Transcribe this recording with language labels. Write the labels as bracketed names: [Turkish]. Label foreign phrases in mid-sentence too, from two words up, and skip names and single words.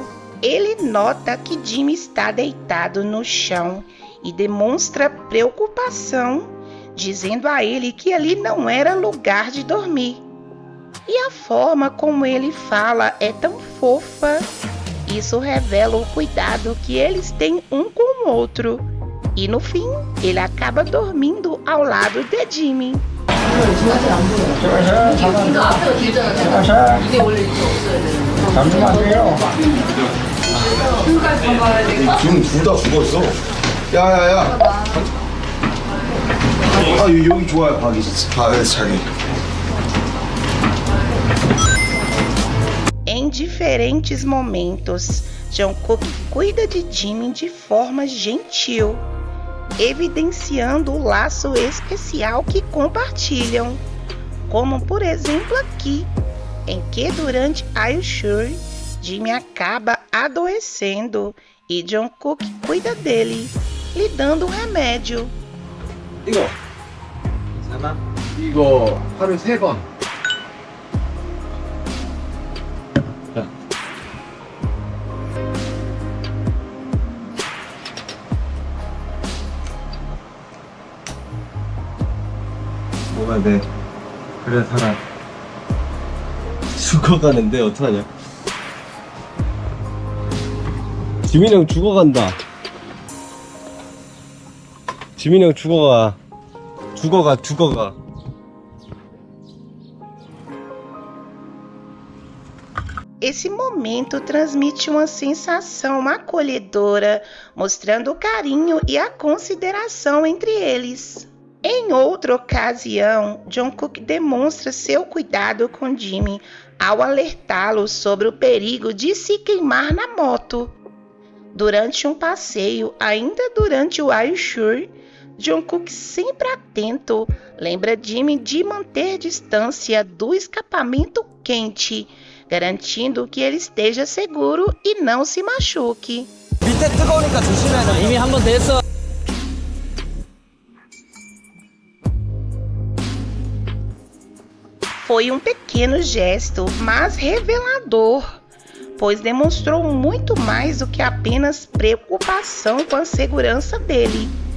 [Portuguese] Ele nota que Jimin está deitado no chão e demonstra preocupação, dizendo a ele que ali não era lugar de dormir. E a forma como ele fala é tão fofa. Isso revela o cuidado que eles têm um com o outro. E no fim, ele acaba dormindo ao lado de Jimin. [Korean] 지금 둘 다 죽었어. 야야야. 여기 좋아요, 박이. 자기. [Portuguese] Em diferentes momentos, Jungkook cuida de Jimin de forma gentil, evidenciando o laço especial que compartilham, como por exemplo aqui, em que durante Ayushuri, Jimin acaba adoecendo e Jungkook cuida dele, lhe dando um remédio. [Korean] 이거 괜찮아? 이거 하루 3번. 뭐가 돼? 그래 살아. 죽어가는데 어떡하냐? 지민이 형 죽어간다. 지민이 형 죽어가. 죽어가. [Portuguese] Esse momento transmite uma sensação acolhedora, mostrando o carinho e a consideração entre eles. Em outra ocasião, Jungkook demonstra seu cuidado com Jimin ao alertá-lo sobre o perigo de se queimar na moto. Durante um passeio, ainda durante o [English] Are You Sure, [Portuguese] Jungkook, sempre atento, lembra Jimin de manter distância do escapamento quente, garantindo que ele esteja seguro e não se machuque. [Korean] 밑에 뜨거우니까 조심해. 이미 한 번 됐어. [Portuguese] Foi um pequeno gesto, mas revelador, pois demonstrou muito mais do que apenas preocupação com a segurança dele.